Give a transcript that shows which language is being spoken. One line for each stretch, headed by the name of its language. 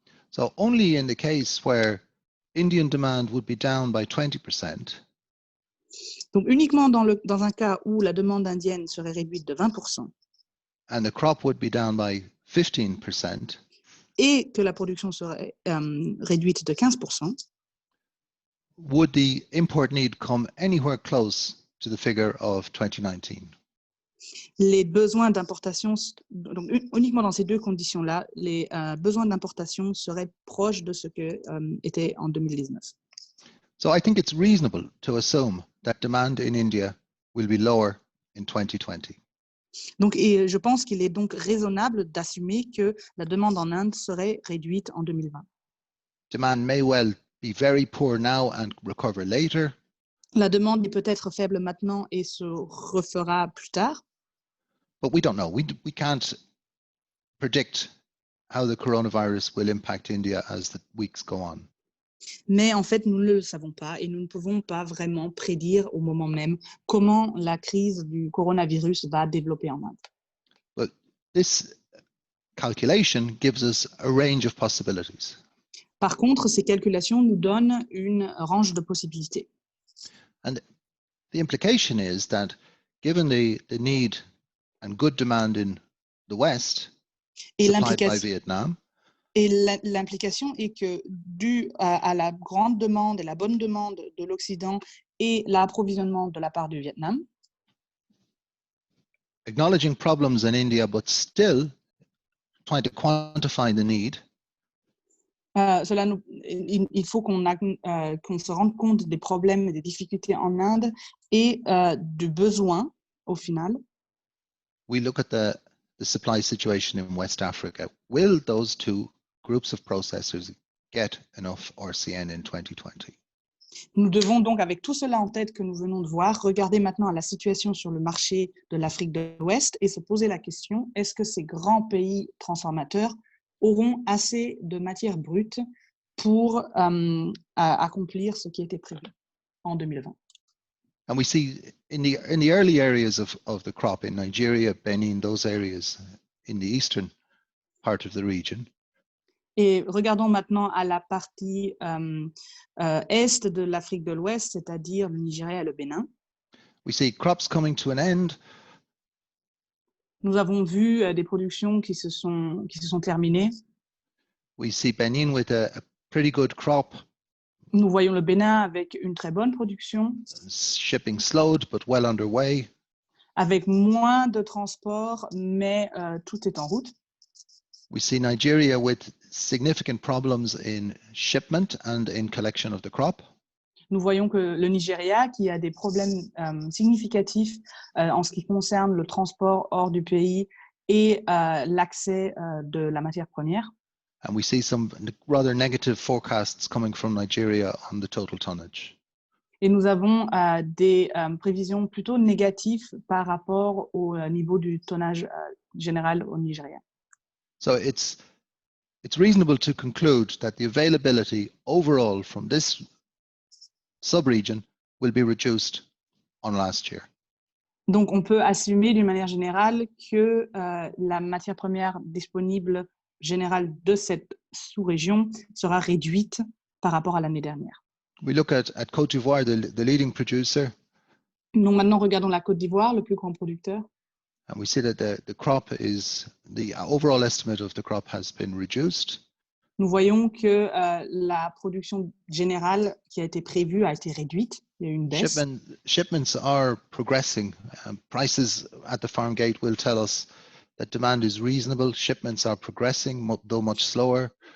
English: So only in the case where Indian demand would be down by 20%.
French: Donc uniquement dans un cas où la demande indienne serait réduite de 20%.
English: And the crop would be down by 15%.
French: Et que la production serait réduite de 15%.
English: Would the import need come anywhere close to the figure of 2019?
French: Les besoins d'importation, donc uniquement dans ces deux conditions-là, les besoins d'importation seraient proches de ce que était en 2019.
English: So I think it's reasonable to assume that demand in India will be lower in 2020.
French: Donc, et je pense qu'il est donc raisonnable d'assumer que la demande en Inde serait réduite en 2020.
English: Demand may well be very poor now and recover later.
French: La demande est peut-être faible maintenant et se refera plus tard.
English: But we don't know. We can't predict how the coronavirus will impact India as the weeks go on.
French: Mais en fait, nous ne le savons pas et nous ne pouvons pas vraiment prédire au moment même comment la crise du coronavirus va développer en Inde.
English: But this calculation gives us a range of possibilities.
French: Par contre, ces calculations nous donnent une range de possibilités.
English: And the implication is that given the need and good demand in the West, supplied by Vietnam,
French: et l'implication est que, dû à la grande demande et la bonne demande de l'Occident et l'approvisionnement de la part du Vietnam,
English: acknowledging problems in India, but still trying to quantify the need,
French: Il faut qu'on se rende compte des problèmes et des difficultés en Inde et du besoin, au final.
English: We look at the supply situation in West Africa. Will those two groups of processors get enough RCN in 2020?
French: Nous devons donc, avec tout cela en tête que nous venons de voir, regarder maintenant à la situation sur le marché de l'Afrique de l'Ouest et se poser la question, est-ce que ces grands pays transformateurs auront assez de matières brutes pour accomplir ce qui était prévu en 2020?
English: And we see in the early areas of the crop in Nigeria, Benin, those areas in the eastern part of the region.
French: Et regardons maintenant à la partie est de l'Afrique de l'Ouest, c'est-à-dire le Nigeria et le Bénin.
English: We see crops coming to an end.
French: Nous avons vu des productions qui se sont terminées.
English: We see Benin with a pretty good crop.
French: Nous voyons le Bénin avec une très bonne production.
English: Shipping slowed, but well underway.
French: Avec moins de transport, mais tout est en route.
English: We see Nigeria with significant problems in shipment and in collection of the crop.
French: Nous voyons que le Nigeria, qui a des problèmes significatifs en ce qui concerne le transport hors du pays et l'accès de la matière première.
English: And we see some rather negative forecasts coming from Nigeria on the total tonnage.
French: Et nous avons des prévisions plutôt négatives par rapport au niveau du tonnage général au Nigeria.
English: So it's reasonable to conclude that the availability overall from this sub-region will be reduced on last year.
French: Donc, on peut assumer d'une manière générale que la matière première disponible générale de cette sous-région sera réduite par rapport à l'année dernière.
English: We look at Côte d'Ivoire, the leading producer.
French: Donc, maintenant, regardons la Côte d'Ivoire, le plus grand producteur.
English: And we see that the overall estimate of the crop has been reduced.
French: Nous voyons que la production générale qui a été prévue a été réduite. Il y a eu une baisse.
English: Shipments are progressing. Prices at the farm gate will tell us that demand is reasonable. Shipments are progressing, though much slower.